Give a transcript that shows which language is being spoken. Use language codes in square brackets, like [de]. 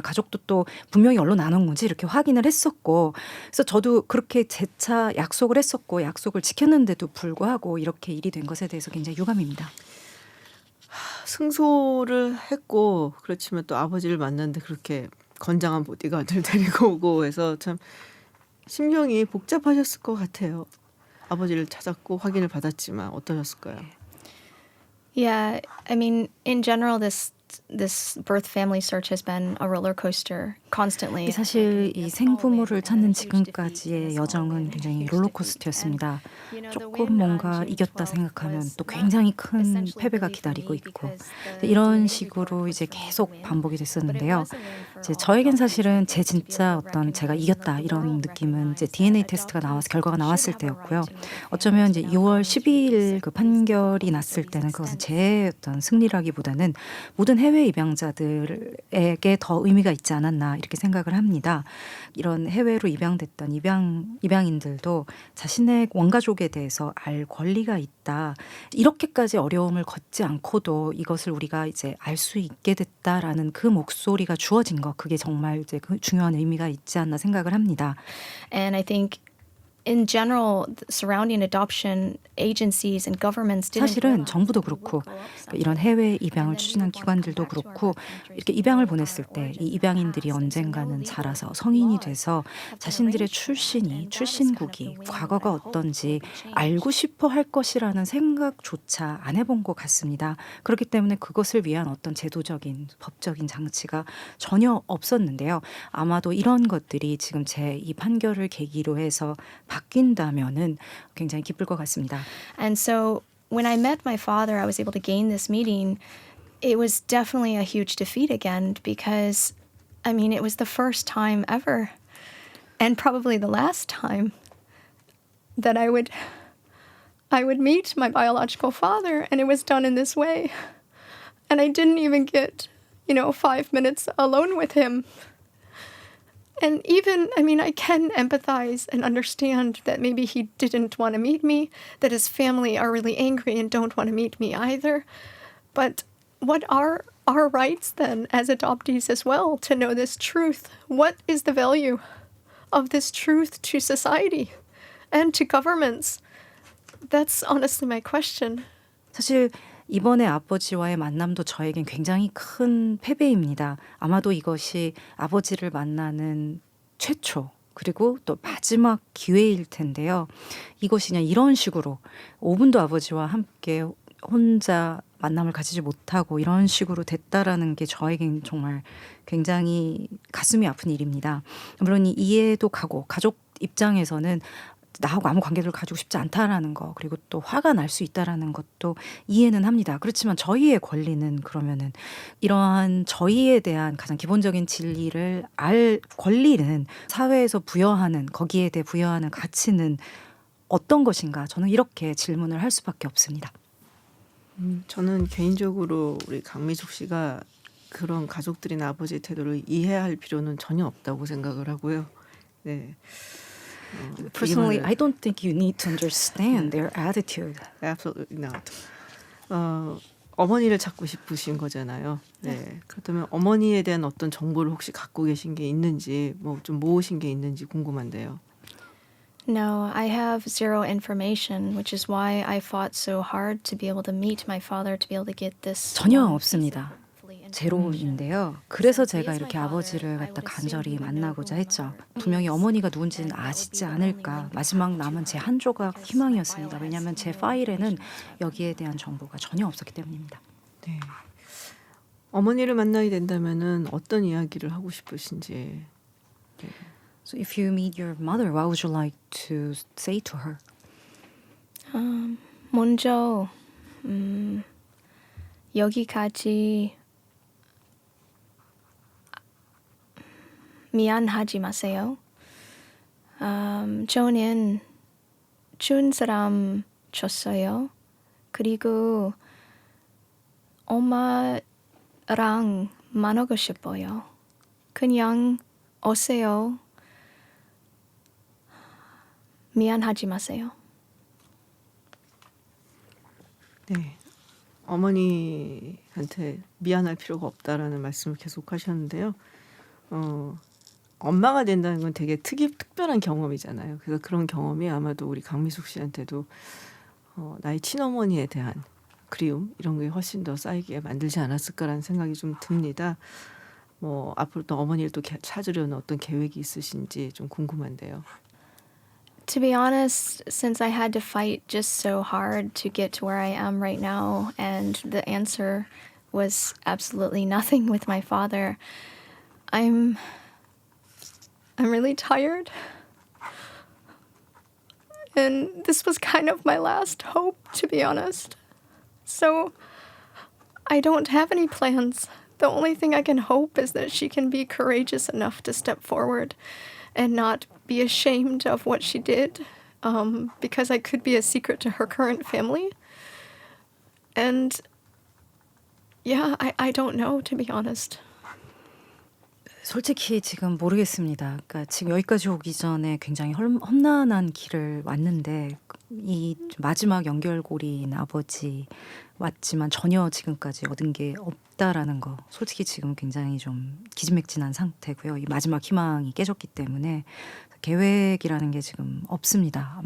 [ko] 가족도 또 분명히 언론 안 온 건지 이렇게 확인을 했었고 그래서 저도 그렇게 재차 약속을 했었고 약속을 지켰는데도 불구하고 이렇게 일이 된 것에 대해서 굉장히 유감입니다. 승소를 했고 그렇지만 또 아버지를 만났는데 그렇게 건장한 보디가드를 데리고 오고 해서 참 심경이 복잡하셨을 것 같아요. 아버지를 찾았고 확인을 받았지만 어떠셨을까요? [en] Yeah, I mean, in general, this birth family search has been a roller coaster constantly. [ko] 사실 이 생부모를 찾는 지금까지의 여정은 굉장히 롤러코스터였습니다. 조금 뭔가 이겼다 생각하면 또 굉장히 큰 패배가 기다리고 있고 이런 식으로 이제 계속 반복이 됐었는데요. 이제 저에겐 사실은 제 진짜 어떤 제가 이겼다 이런 느낌은 이제 DNA 테스트가 나와서 결과가 나왔을 때였고요. 어쩌면 이제 6월 12일 그 판결이 났을 때는 그것은 제 어떤 승리라기보다는 모든 해외 입양자들에게 더 의미가 있지 않았나 이렇게 생각을 합니다. 이런 해외로 입양됐던 입양인들도 자신의 원가족에 대해서 알 권리가 있다. 이렇게까지 어려움을 걷지 않고도 이것을 우리가 이제 알 수 있게 됐다라는 그 목소리가 주어진 것, 그게 정말 이제 그 중요한 의미가 있지 않나 생각을 합니다. [en] And I think in general, surrounding adoption agencies and governments didn't [ko] 사실은 정부도 그렇고 이런 해외 입양을 추진한 기관들도 그렇고 이렇게 입양을 보냈을 때 이 입양인들이 언젠가는 자라서 성인이 돼서 자신들의 출신국이 과거가 어떤지 알고 싶어 할 것이라는 생각조차 안 해본 것 같습니다. 그렇기 때문에 그것을 위한 어떤 제도적인 법적인 장치가 전혀 없었는데요. 아마도 이런 것들이 지금 제 이 판결을 계기로 해서 바뀐다면은 굉장히 기쁠 것 같습니다. [en] And so when I met my father, I was able to gain this meeting. It was definitely a huge defeat again because, I mean, it was the first time ever. and probably the last time that I would meet my biological father, and it was done in this way. And I didn't even get, 5 minutes alone with him. And even, I can empathize and understand that maybe he didn't want to meet me, that his family are really angry and don't want to meet me either. But what are our rights then as adoptees as well to know this truth? What is the value of this truth to society and to governments? That's honestly my question. [ko] 사실 이번에 아버지와의 만남도 저에겐 굉장히 큰 패배입니다. 아마도 이것이 아버지를 만나는 최초 그리고 또 마지막 기회일 텐데요. 이것이 그냥 이런 식으로 5분도 아버지와 함께 혼자 만남을 가지지 못하고 이런 식으로 됐다라는 게 저에겐 정말 굉장히 가슴이 아픈 일입니다. 물론 이해도 가고 가족 입장에서는 나하고 아무 관계를 가지고 싶지 않다라는 거 그리고 또 화가 날 수 있다라는 것도 이해는 합니다. 그렇지만 저희의 권리는 그러면은 이러한 저희에 대한 가장 기본적인 진리를 알 권리는 사회에서 부여하는 거기에 대해 부여하는 가치는 어떤 것인가 저는 이렇게 질문을 할 수밖에 없습니다. 저는 개인적으로 우리 강미숙 씨가 그런 가족들이나 아버지의 태도를 이해할 필요는 전혀 없다고 생각을 하고요. 네. [en] Personally, I don't think you need to understand their attitude. Absolutely not. [ko] 어머니를 찾고 싶으신 거잖아요. 네. 그렇다면 어머니에 대한 어떤 정보를 혹시 갖고 계신 게 있는지, 뭐 좀 모으신 게 있는지 궁금한데요. [en] No, I have zero information, which is why I fought so hard to be able to meet my father, to be able to get this. [ko] 전혀 없습니다. 제로인데요. 그래서 제가 이렇게 아버지를 갖다 간절히 만나고자 했죠. 분명히 어머니가 누군지는 아시지 않을까. 마지막 남은 제 한 조각 희망이었습니다. 왜냐하면 제 파일에는 여기에 대한 정보가 전혀 없었기 때문입니다. 네. 어머니를 만나게 된다면은 어떤 이야기를 하고 싶으신지. 네. [en] So if you meet your mother, what would you like to say to her? [ko] 먼저 여기까지 미안하지 마세요. 저는 좋은 사람 줬어요. 그리고 엄마랑 만나고 싶어요. 그냥 오세요. 미안하지 마세요. 네. 어머니한테 미안할 필요가 없다라는 말씀을 계속 하셨는데요. 엄마가 된다는 건 되게 특별한 경험이잖아요. 그래서 그런 경험이 아마도 우리 강미숙 씨한테도 나의 친어머니에 대한 그리움 이런 게 훨씬 더 쌓이게 만들지 않았을까라는 생각이 좀 듭니다. 뭐 앞으로 또 어머니를 또 찾으려는 어떤 계획이 있으신지 좀 궁금한데요. [en] To be honest, since I had to fight just so hard to get to where I am right now, and the answer was absolutely nothing with my father, I'm really tired. And this was kind of my last hope, to be honest. So I don't have any plans. The only thing I can hope is that she can be courageous enough to step forward and not be ashamed of what she did, because I could be a secret to her current family. And yeah, I don't know, to be honest. [ko] 솔직히 지금 모르겠습니다. 그러니까 지금 여기까지 오기 전에 굉장히 험난한 길을 왔는데 이 마지막 연결고리인 아버지 왔지만 전혀 지금까지 얻은 게 없다라는 거 솔직히 지금 굉장히 좀 기진맥진한 상태고요. 이 마지막 희망이 깨졌기 때문에 계획이라는 게 지금 없습니다.